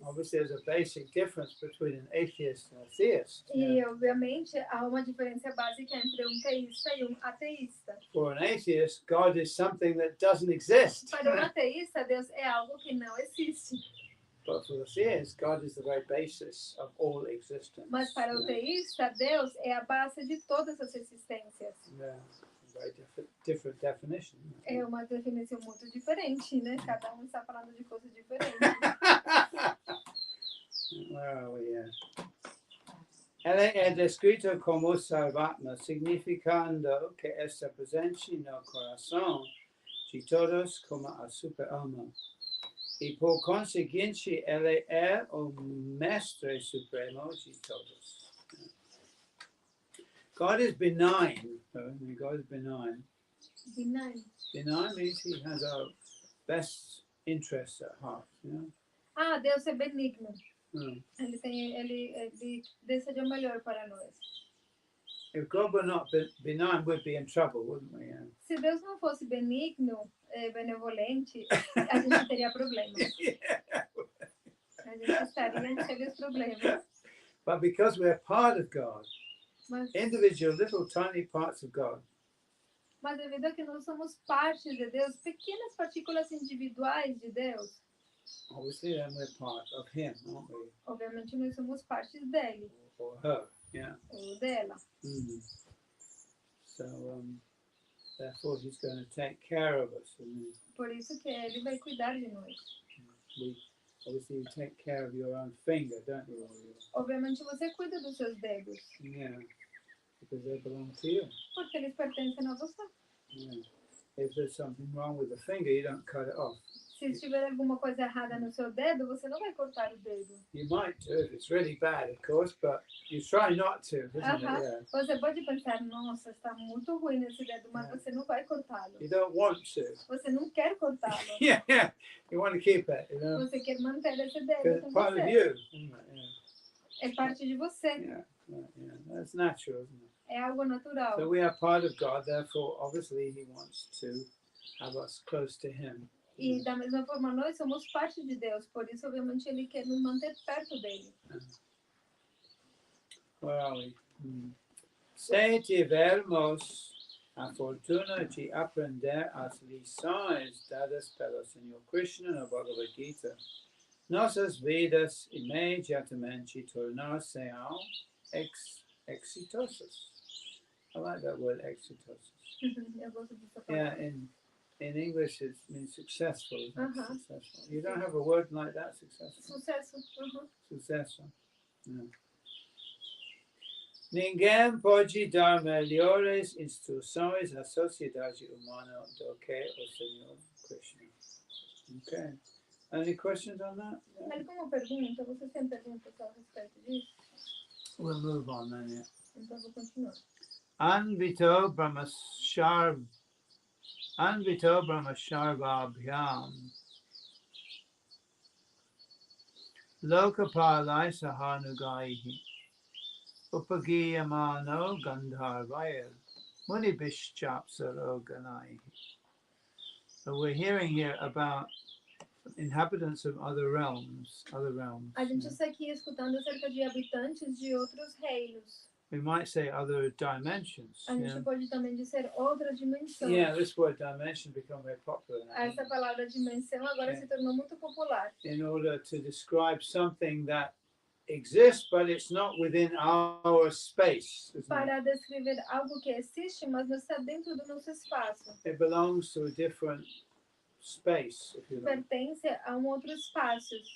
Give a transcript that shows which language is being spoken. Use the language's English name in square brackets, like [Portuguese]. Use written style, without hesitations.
[English] obviously, there's a basic difference between an atheist and a theist. [Portuguese] E, obviamente, há uma diferença básica entre teísta e ateísta. [English] For an atheist, God is something that doesn't exist. [Portuguese] Para ateísta, Deus é algo que não existe. [English] But for the theist, God is the very basis of all existence. [Portuguese] Mas para o teísta, Deus é a base de todas as existências. [English] Yeah, very different definition. [Portuguese] É uma definição muito diferente, né? Cada está falando de coisas diferentes. [English] Where are we? Yeah. [Portuguese] Ele é descrito como Sarvatma, significando que está presente no coração de todos como a super-alma. E por conseguinte, ele é o mestre supremo de todos. [English] God is benign. God is benign. Benign. Benign means he has our best interests at heart. You know? [Portuguese] Ah, Deus é benigno. Ele deseja o melhor para nós. [English] If God were not benign, we'd be in trouble, wouldn't we? Yeah. [Portuguese] Se Deus não fosse benigno, benevolente, a gente teria problemas. A gente estaria em sérios problemas. [English] But because we're part of God, [Portuguese] mas, [English] individual little tiny parts of God, [Portuguese] mas devido a que nós somos parte de Deus, pequenas partículas individuais de Deus, [English] obviously then we're part of Him, aren't we? [Portuguese] Obviamente nós somos parte dele. [English] Or her. Yeah. [Portuguese] o dela. [English] So, therefore, he's going to take care of us. [Portuguese] Por isso que ele vai cuidar de nós. [English] Obviously, you take care of your own finger, don't you? [Portuguese] Obviamente você cuida dos seus dedos. [English] Yeah, because they belong to you. [Portuguese] Porque eles pertencem a você. [English] Yeah. If there's something wrong with the finger, you don't cut it off. [Portuguese] Se tiver alguma coisa errada no seu dedo, você não vai cortar o dedo. [English] You might do if it's really bad, of course, but you try not to, isn't it? Yeah. [Portuguese] Você pode pensar, nossa, está muito ruim nesse dedo, mas você não vai cortá-lo. [English] You don't want to. [Portuguese] Você não quer cortá-lo. [English] Yeah. You want to keep it, you know? [Portuguese] Você quer manter esse dedo [English] Because [Portuguese] com [English] it's part of [Portuguese] você. [English] you, isn't it? Yeah. [Portuguese] É parte de você. [English] Yeah. That's natural, isn't it? [Portuguese] É algo natural. [English] So we are part of God, therefore, obviously, He wants to have us close to Him. [Portuguese] E da mesma forma, nós somos parte de Deus, por isso, obviamente, Ele quer nos manter perto dele. [English] Where are we? [Portuguese] Se tivermos a fortuna de aprender as lições dadas pelo Senhor Krishna na Bhagavad Gita, nossas vidas imediatamente tornar-se-ão exitosas. [English] I like that word, exitosas. [Portuguese] Eu gosto dessa [English] Yeah, [Portuguese] palavra. [English] in English it means successful, isn't it? Uh-huh. Successful. You don't have a word like that, successful? [Portuguese] Sucesso. [English] Successful. Yeah. [Portuguese] Ninguém pode dar melhores instruções à sociedade humana do que o Senhor Krishna. [English] Okay. Any questions on that? Yeah. [Portuguese] Alguma pergunta? Você tem perguntas a respeito disso? [English] We'll move on then, yeah. [Portuguese] Então, vou continuar. [Sanskrit] Anvito brahmasharvabhyam lokapalai sahanugaihi upagiyamano gandharvaya munibhishchapsaroganaihi. [English] So we're hearing here about inhabitants of other realms. [Portuguese] A gente está aqui escutando acerca de habitantes de outros reinos. [English] We might say other dimensions. [Portuguese] A gente pode também dizer outra dimensão. [English] Yeah, this word dimension become very popular now. [Portuguese] Essa palavra dimensão agora se tornou muito popular. [English] In order to describe something that exists, but it's not within our space. [Portuguese] Para descrever algo que existe, mas não está dentro do nosso espaço. [English] It belongs to a different space, if you like. [Portuguese] Pertence a outro espaço.